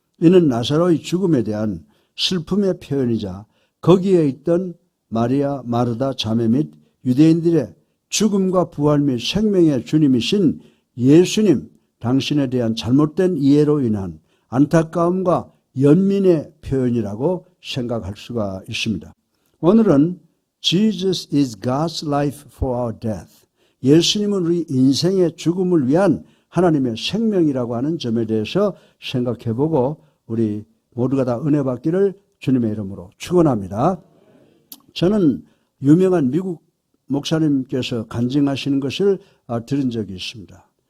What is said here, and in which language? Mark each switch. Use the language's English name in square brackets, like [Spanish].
[Korean] 이는 나사로의 죽음에 대한 슬픔의 표현이자 거기에 있던 마리아, 마르다 자매 및 유대인들의 죽음과 부활 및 생명의 주님이신 예수님 당신에 대한 잘못된 이해로 인한 안타까움과 연민의 표현이라고 생각할 수가 있습니다. 오늘은 [English] Jesus is God's life for our death. [Korean] 예수님은 우리 인생의 죽음을 위한 하나님의 생명이라고 하는 점에 대해서 생각해보고 우리 모두가 다 은혜 받기를 주님의 이름으로 축원합니다. 저는 유명한 미국 목사님께서 간증하시는 것을 들은 적이 있습니다.